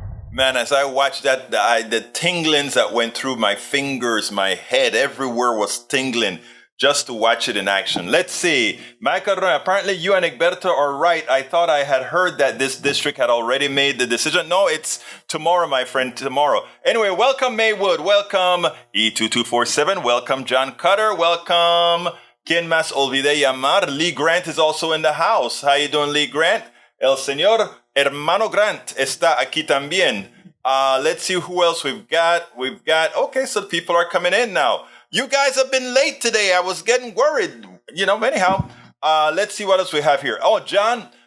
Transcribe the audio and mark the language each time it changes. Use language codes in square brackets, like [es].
[en] Man, as I watched that, the tinglings that went through my fingers, my head, everywhere was tingling just to watch it in action. Let's see. Macaron, apparently you and Egberto are right. I thought I had heard that this district had already made the decision. No, it's tomorrow, my friend, tomorrow. Anyway, welcome Maywood. Welcome E2247. Welcome John Cutter. Welcome Quien Más Olvide Llamar. Lee Grant is also in the house. How you doing, Lee Grant? [es] El señor Hermano Grant está aquí también. [en] Let's see who else we've got. Okay, so people are coming in now. You guys have been late today. I was getting worried. Anyhow, let's see what else we have here. Oh, John,